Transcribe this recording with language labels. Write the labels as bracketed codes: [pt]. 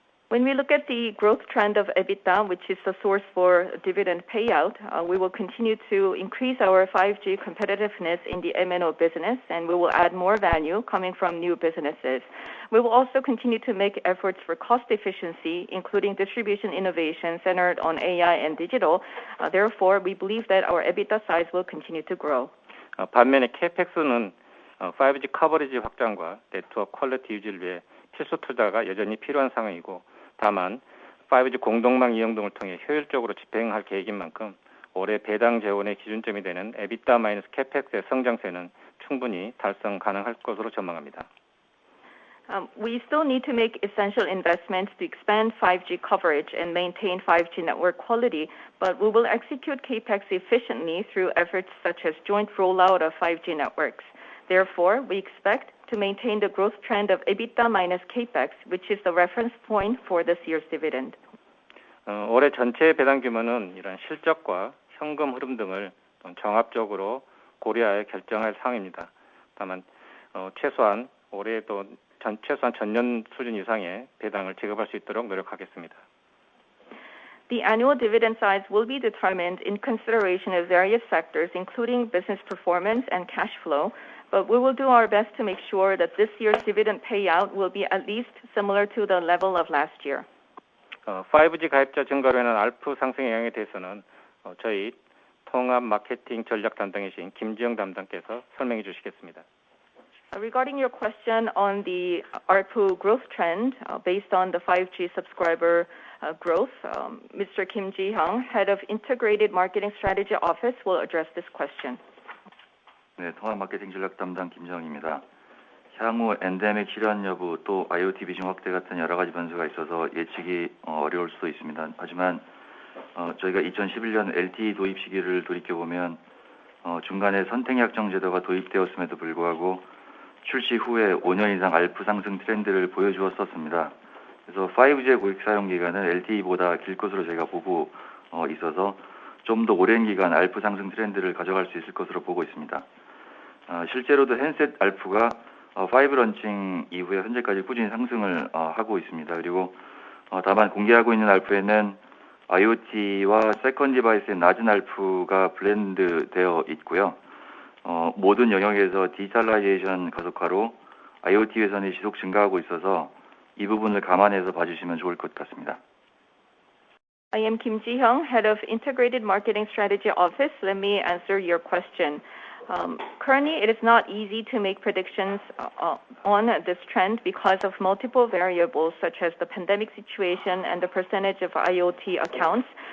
[en] When we look at the growth trend of EBITDA, which is the source for dividend payout, we will continue to increase our 5G competitiveness in the MNO business, and we will add more value coming from new businesses. We will also continue to make efforts for cost efficiency, including distribution innovation centered on AI and digital. Therefore, we believe that our EBITDA size will continue to grow. [ko] 반면에 CapEx는 5G 커버리지 확장과 네트워크 퀄리티 유지를 위해 필수 투자가 여전히 필요한 상황이고 다만 5G 공동망 이용 등을 통해 효율적으로 집행할 계획인 만큼 올해 배당 재원의 기준점이 되는 EBITDA 마이너스 CapEx의 성장세는 충분히 달성 가능할 것으로 전망합니다. [en] We still need to make essential investments to expand 5G coverage and maintain 5G network quality, but we will execute CapEx efficiently through efforts such as joint rollout of 5G networks. Therefore, we expect to maintain the growth trend of EBITDA minus capex, which is the reference point for this year's dividend. [ko] 올해 전체 배당 규모는 이런 실적과 현금 흐름 등을 종합적으로 고려하여 결정할 사항입니다. 다만 최소한 올해도 최소한 전년 수준 이상의 배당을 지급할 수 있도록 노력하겠습니다. [en] The annual dividend size will be determined in consideration of various factors, including business performance and cash flow. But we will do our best to make sure that this year's dividend payout will be at least similar to the level of last year. [ko] 5G 가입자 증가로 인한 ARPU 상승 영향에 대해서는 저희 통합 마케팅 전략 담당이신 김지영 담당께서 설명해 주시겠습니다. [en] Regarding your question on the ARPU growth trend based on the 5G subscriber growth, Mr. Kim Ji-hyung, Head of Integrated Marketing Strategy Office, will address this question. [ko] 네, 통합 마케팅 전략 담당 김정입니다. 향후 엔데믹 실현 여부 또 IoT 비중 확대 같은 여러 가지 변수가 있어서 예측이 어려울 수도 있습니다. 하지만 저희가 2011년 LTE 도입 시기를 돌이켜보면 중간에 선택약정 제도가 도입되었음에도 불구하고 출시 후에 5년 이상 ARPU 상승 트렌드를 보여주었었습니다. 그래서 5G의 고객 사용 기간은 LTE보다 길 것으로 제가 보고 있어서 좀 더 오랜 기간 ARPU 상승 트렌드를 가져갈 수 있을 것으로 보고 있습니다. 실제로도 핸셋 ARPU가 5 런칭 이후에 현재까지 꾸준히 상승을 하고 있습니다. 그리고 다만 공개하고 있는 ARPU에는 IoT와 세컨 디바이스의 낮은 ARPU가 블렌드되어 있고요. 모든 영역에서 디지털라이제이션 가속화로 IoT 회선이 지속 증가하고 있어서 이 부분을 감안해서 봐주시면 좋을 것 같습니다. [en] I am Kim Ji-hyung, Head of Integrated Marketing Strategy Office. Let me answer your question. Currently, it is not easy to make predictions on this trend because of multiple variables such as the pandemic situation and the percentage of IoT accounts.